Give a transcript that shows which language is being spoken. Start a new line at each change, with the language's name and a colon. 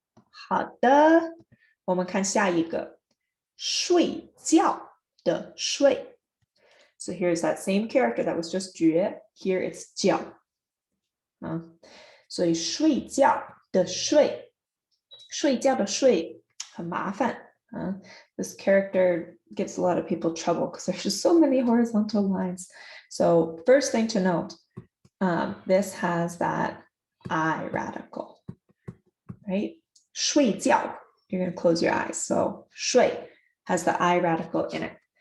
Chinese: 好的，我们看下一个，睡觉的睡。
English: So here's that same character that was just 觉 here it's 觉。
Chinese: 所以睡觉的睡，睡觉的睡很麻烦。
English: This character gives a lot of people trouble because there's just so many horizontal lines. So first thing to note, this has that I radical, right? 睡觉, you're going to close your eyes. So 睡 has the I radical in it.